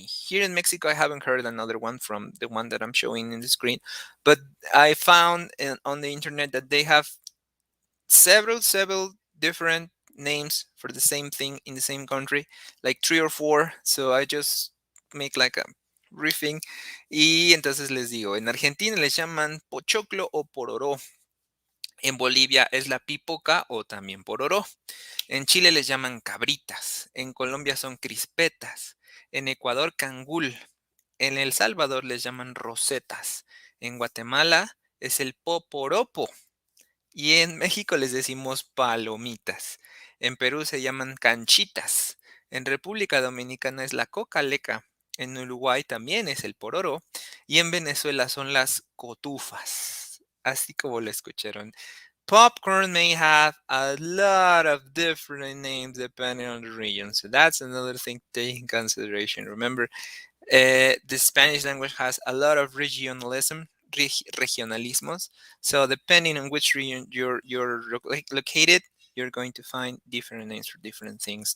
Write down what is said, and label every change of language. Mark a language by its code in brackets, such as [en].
[en] Here in Mexico, I haven't heard another one from the one that I'm showing in the screen, but I found on the internet that they have several different names for the same thing in the same country, like three or four. So I just make like a riffing. [es] Y entonces les digo, en Argentina les llaman pochoclo o pororó. En Bolivia es la pipoca o también pororó. En Chile les llaman cabritas. En Colombia son crispetas. En Ecuador cangul. En El Salvador les llaman rosetas. En Guatemala es el poporopo. Y en México les decimos palomitas. En Perú se llaman canchitas. En República Dominicana es la coca-leca. En Uruguay también es el pororo. Y en Venezuela son las cotufas. Así como lo escucharon. [en] Popcorn may have a lot of different names depending on the region. So that's another thing to take in consideration. Remember, the Spanish language has a lot of regionalism, regionalismos. So depending on which region you're located, you're going to find different names for different things.